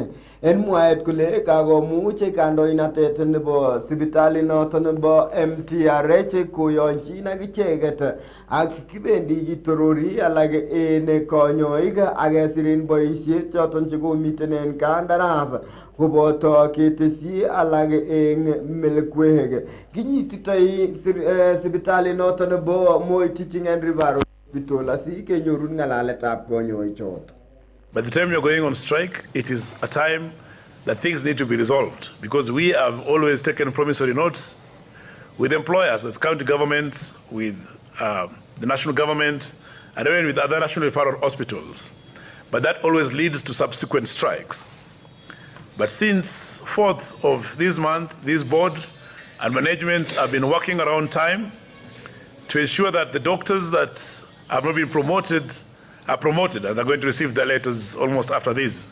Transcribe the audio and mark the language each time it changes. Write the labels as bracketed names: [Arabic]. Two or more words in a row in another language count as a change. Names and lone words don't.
[Kalenjin] En mwaet kole kagomuch kandoinatet nebo sipitali noton nebo MTRH koyonchin ak icheket ak kibendi kitorori alak en kanyoik ak kesirin boisiet choton chekomiten en kandaras koboto ketesyi alak en melekwek. Kinyititoi sipitali noton nebo Moi Teaching and Referral Hospital asi kenyorun ng'alaletab kanyoik choton. [English] By the time you're going on strike, it is a time that things need to be resolved, because we have always taken promissory notes with employers, that's county governments, with the national government, and even with other national referral hospitals. But that always leads to subsequent strikes. But since 4th of this month, this board and management have been working around time to ensure that the doctors that have not been promoted are promoted, and they're going to receive their letters almost after this.